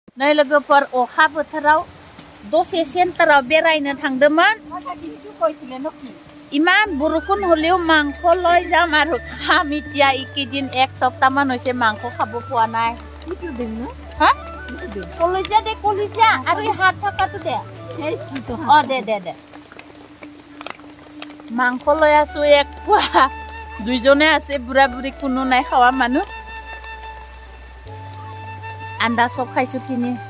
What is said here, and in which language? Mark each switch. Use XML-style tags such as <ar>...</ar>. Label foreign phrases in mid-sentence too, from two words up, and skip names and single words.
<brx>नै लोगोफोर अखा बोथोराव दसे सेन्टाराव बेरायनो थांदोंमोन इमान बरखुन</brx> <as>हलेও মাংস লৈ যাম আৰু খাম এতিয়া এইকেইদিন এক সপ্তাহমান হৈছে মাংস খাব পোৱা নাই হা কলিজা দে কলিজা আৰু এই হাত থকাটো দে অ দে দে দে মাংস লৈ আছো এক পোৱা দুইজনে আছে বুঢ়া বুঢ়ী কোনো নাই খাৱা মানুহ আন্দা সব খাইছো কিনি</as>